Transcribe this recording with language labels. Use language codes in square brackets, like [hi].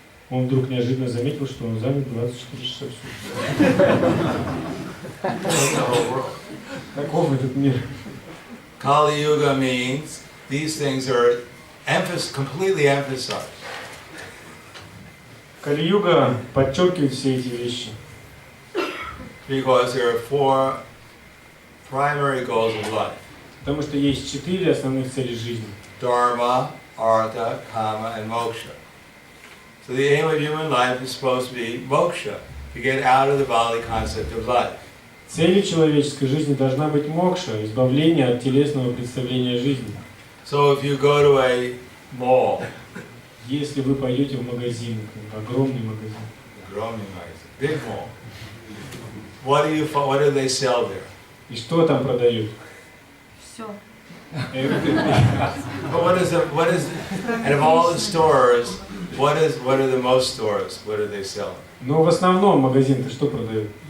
[ru] Он вдруг неожиданно заметил, что он занят 24 часа в сутки. Таков этот мир. [en] Kali Yuga means these things are completely emphasized. [ru] Кали-юга подчеркивает все эти вещи. [en] Because there are 4 primary goals of life. [ru] Потому что есть 4 основных цели жизни. [en] Dharma, Artha, Kama, and Moksha. So the aim of human life is supposed to be moksha, to get out of the bodily concept of life. [ru] Целью человеческой жизни должна быть мокша, избавление от телесного представления жизни. [en] So if you go to a mall, [ru] Если вы пойдете в магазин, огромный магазин, [en] big mall, what do they sell there? [ru] и что там продают? Все. [en] But and of all the stores, what are the most stores? What are they selling? [ru] Но в основном магазин-то что продают?